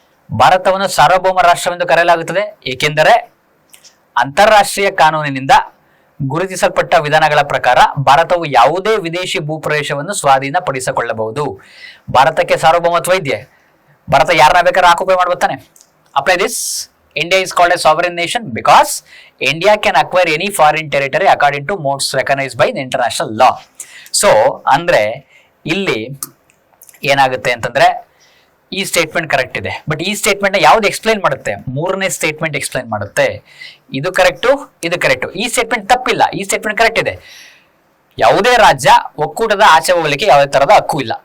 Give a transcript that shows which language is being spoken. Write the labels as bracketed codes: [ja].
[kn] ಭಾರತವನ್ನು ಸಾರ್ವಭೌಮ ರಾಷ್ಟ್ರವೆಂದು ಕರೆಯಲಾಗುತ್ತದೆ ಏಕೆಂದರೆ ಅಂತಾರಾಷ್ಟ್ರೀಯ ಕಾನೂನಿನಿಂದ ಗುರುತಿಸಲ್ಪಟ್ಟ ವಿಧಾನಗಳ ಪ್ರಕಾರ ಭಾರತವು ಯಾವುದೇ ವಿದೇಶಿ ಭೂಪ್ರದೇಶವನ್ನು ಸ್ವಾಧೀನಪಡಿಸಿಕೊಳ್ಳಬಹುದು. ಭಾರತಕ್ಕೆ ಸಾರ್ವಭೌಮತ್ವ ಇದೆಯೇ? ಭಾರತ ಯಾರನ್ನ ಬೇಕಾದ್ರೆ occupy ಮಾಡ್ಬೋತಾನೆ. [en] Apply this. India is called a sovereign nation because India can acquire any foreign territory according to modes recognized by the international law. [kn] So, ಅಂದ್ರೆ ಇಲ್ಲಿ ಏನಾಗುತ್ತೆ ಅಂತಂದ್ರೆ, ಈ ಸ್ಟೇಟ್ಮೆಂಟ್ ಕರೆಕ್ಟ್ ಇದೆ, ಬಟ್ ಈ ಸ್ಟೇಟ್ಮೆಂಟ್ ನ ಯಾವ್ದು ಎಕ್ಸ್ಪ್ಲೈನ್ ಮಾಡುತ್ತೆ? ಮೂರನೇ ಸ್ಟೇಟ್ಮೆಂಟ್ ಎಕ್ಸ್ಪ್ಲೈನ್ ಮಾಡುತ್ತೆ. ಇದು ಕರೆಕ್ಟು, ಇದು ಕರೆಕ್ಟು. ಈ ಸ್ಟೇಟ್ಮೆಂಟ್ ತಪ್ಪಿಲ್ಲ, ಈ ಸ್ಟೇಟ್ಮೆಂಟ್ ಕರೆಕ್ಟ್ ಇದೆ. ಯಾವುದೇ ರಾಜ್ಯ ಒಕ್ಕೂಟದ ಆಚೆ ಹೋಗ್ಲಿಕ್ಕೆ ಯಾವುದೇ ತರಹದ ಹಕ್ಕು ಇಲ್ಲ.